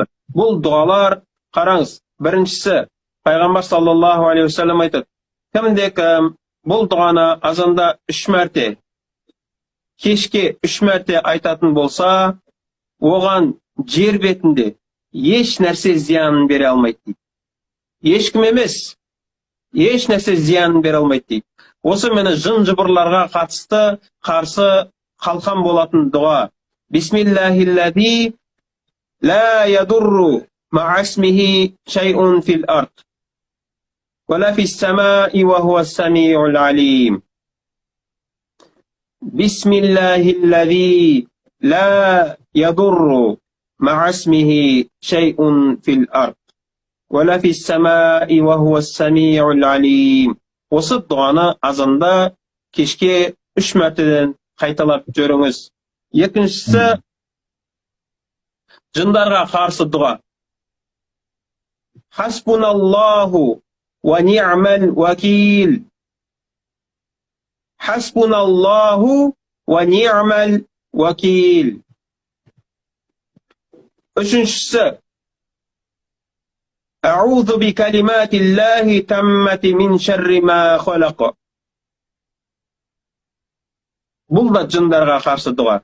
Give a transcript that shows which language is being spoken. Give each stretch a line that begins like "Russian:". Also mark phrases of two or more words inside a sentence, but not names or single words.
Kazakh: Бұл дұғалар, қараңыз, біріншісі, Пайғамбар
Arabic: صلى الله عليه وسلم
Kazakh: айтады, кімде-кім бұл дұғаны азанда 3 мәрте, кешке 3 мәрте айтатын болса, оған жер бетінде еш нәрсе зиянын бере алмайды дейді. Ешкім емес, еш нәрсе зиянын бере алмайды дейді. Осы мені жын-жыбырларға қатысты қарсы қалқан болатын дұға.
Arabic: بسم الله الذي لا يضر مع اسمه شيء في الأرض ولا في السماء وهو السميع العليم. بسم الله الذي لا يضر مع اسمه شيء في الأرض ولا في السماء وهو السميع العليم.
Kazakh: Осы дұғаны азанда кешке 3 мәртеден қайталап жүріңіз. Екіншісі, жындарға қарсы дұға.
Arabic: حسبنا الله ونعم الوكيل. حسبنا الله ونعم الوكيل. Үшіншісі, أعوذ بكلمات الله التامات من شر ما خلق.
Kazakh: Бұл да жындарға қарсы дұға.